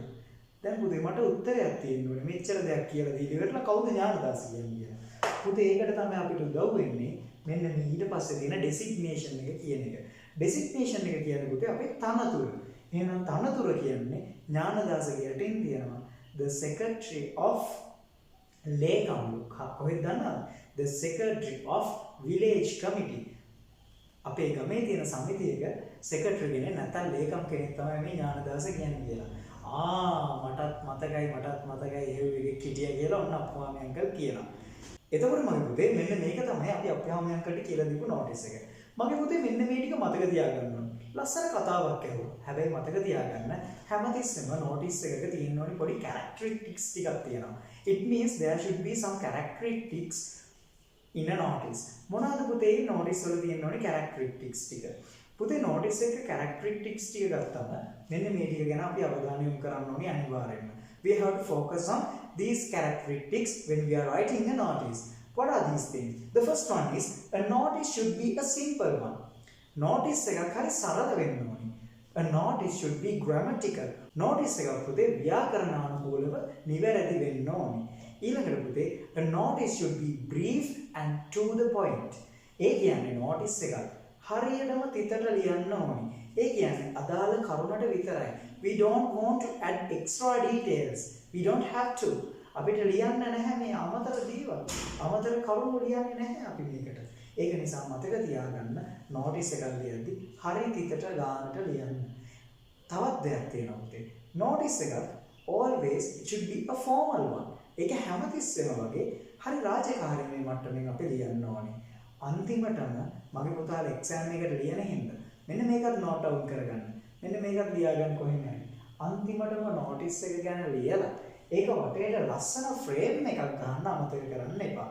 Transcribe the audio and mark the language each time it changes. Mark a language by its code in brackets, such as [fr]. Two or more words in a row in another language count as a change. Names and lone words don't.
[si] දැන් පුතේ මට උත්තරයක් තියෙන්න ඕනේ. මෙච්චර දෙයක් කියලා දීලා ඉවරලා කවුද ඥානදාස කියන්නේ කියලා. පුතේ ඒකට තමයි අපිට උදව් වෙන්නේ මෙන්න මේ ඊට පස්සේ තියෙන designation එක කියන එක. designation එක කියන්නේ පුතේ අපේ තනතුර. එහෙනම් තනතුර කියන්නේ ඥානදාස කියටින් තියෙනවා [en] the secretary of [si] ලේකම් කොහෙද දන්නවද? [en] the secretary of village committee. [si] අපේ ගමේ තියෙන සමිතියක secretary කෙනෙක් නැත්නම් ලේකම් කෙනෙක් තමයි මේ ඥානදාස කියන්නේ කියලා. මටත් මතකයි ඒ විදිහට හිටියා කියලා ඔන්න අප්පුහාමි අංකල් කියනවා. එතකොට මගේ පුතේ මෙන්න මේක තමයි අපි අප්පුහාමි අංකල්ට කියලා දීපු notice එක. මගේ පුතේ මෙන්න මේ ටික මතක තියාගන්න ඕනේ. ලස්සන කතාවක් ඇහුවා. හැබැයි මතක තියාගන්න හැමතිස්සෙම notice එකක තියෙන්න ඕනේ පොඩි characteristics ටිකක් තියෙනවා. [en] It means there should be some characteristics in a notice. [si] මොනවාද පුතේ notice වල තියෙන්න ඕනේ characteristics ටික? පුතේ notice එකේ characteristics ටික ගත්තම මෙන්න මේ ටික ගැන අපි අවධානය යොමු කරන්න ඕනේ අනිවාර්යයෙන්ම. [en] We have to focus on these characteristics when we are writing a notice. What are these things? The first one is a notice should be a simple one. [si] notice එකක් හරි සරල වෙන්න ඕනේ. [en] A notice should be grammatical. [si] notice එකක් පුතේ ව්‍යාකරණානුකූලව නිවැරදි වෙන්න ඕනේ. ඊළඟට පුතේ [en] a notice should be brief and to the point. [si] ඒ කියන්නේ notice එකක් හරියටම තිතට ලියන්න ඕනේ. ඒ කියන්නේ අදාළ කරුණට විතරයි. [en] We don't want to add extra details. We don't have to. [si] අපිට ලියන්න නැහැ මේ අමතර දේවල්. අමතර කරුණු ලියන්නේ නැහැ අපි මේකට. ඒක නිසා මතක තියාගන්න notice එකක් ලියද්දි හරිය තිතට ගානට ලියන්න. තවත් දෙයක් තියෙනවා පුතේ. [en] notice එකක් always it should be a formal one. [si] ඒක හැමතිස්සෙම වගේ හරි රාජකාරීමේ මට්ටමින් අපි ලියන්න ඕනේ. අන්තිමටම මගේ පුතාලා එක්සෑම් එකට ලියන හින්දා මෙන්න මේකත් [en] note down [si] කරගන්න. මෙන්න මේකත් ලියාගන්න කොහෙන් හරි. අන්තිමටම notice එක ගැන ලියලා ඒක වටේට ලස්සන ෆ්‍රේම් එකක් ගන්න අමතක කරන්න එපා.